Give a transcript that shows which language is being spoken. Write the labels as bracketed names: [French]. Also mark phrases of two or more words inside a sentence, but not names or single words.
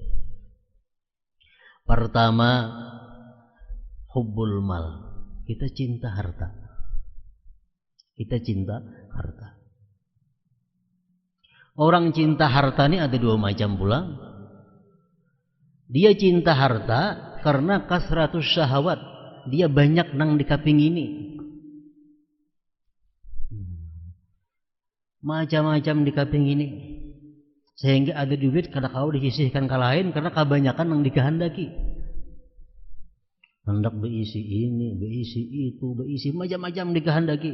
[Arabic] Pertama, حب المال. [Banjar] Kita cinta harta. Kita cinta harta. Orang cinta harta ini ada 2 macam pula. Dia cinta harta karena [Arabic] كثرة الشهوات. [Banjar] Dia banyak nang dikapingini. Macam-macam dikapingini. Sehingga ada duit kada kau disisihkan ke lain karena kebanyakan nang dikehendaki. Hendak beisi ini, beisi itu, beisi macam-macam dikehendaki.